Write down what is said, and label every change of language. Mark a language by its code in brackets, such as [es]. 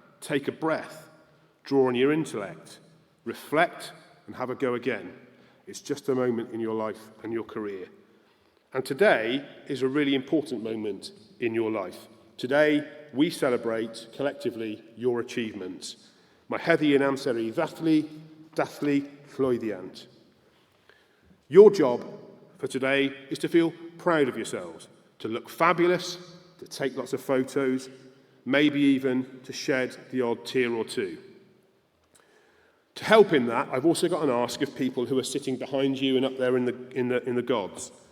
[en] Take a breath, draw on your intellect, reflect and have a go again. It's just a moment in your life and your career. And today is a really important moment in your life. Today, we celebrate collectively your achievements. [cy] Mae heddi yn amser I dathlu llwyddiant. [en] Your job for today is to feel proud of yourselves, to look fabulous, to take lots of photos, maybe even to shed the odd tear or two. To help in that, I've also got an ask of people who are sitting behind you and up there in the gods.